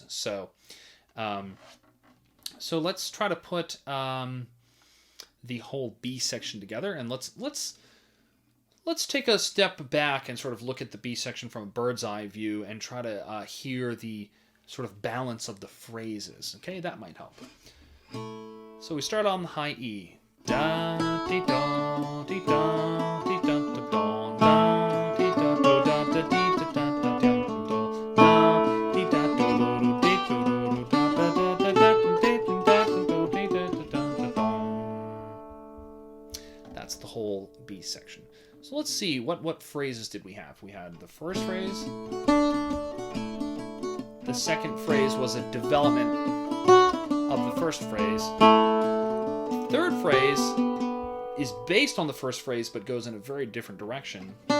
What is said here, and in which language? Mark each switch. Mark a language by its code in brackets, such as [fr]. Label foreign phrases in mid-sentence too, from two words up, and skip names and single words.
[en] So let's try to put the whole B section together, and let's take a step back and sort of look at the B section from a bird's eye view and try to hear the sort of balance of the phrases. Okay, that might help. So we start on the high E. Da dee da dee da dee da da da da dee da do da da dee da da da da da dee da do do dee do do da da da da da dee da do dee da da da. That's the whole B section. So let's see what phrases did we have? We had the first phrase. The second phrase was a development of the first phrase. Third phrase is based on the first phrase but goes in a very different direction.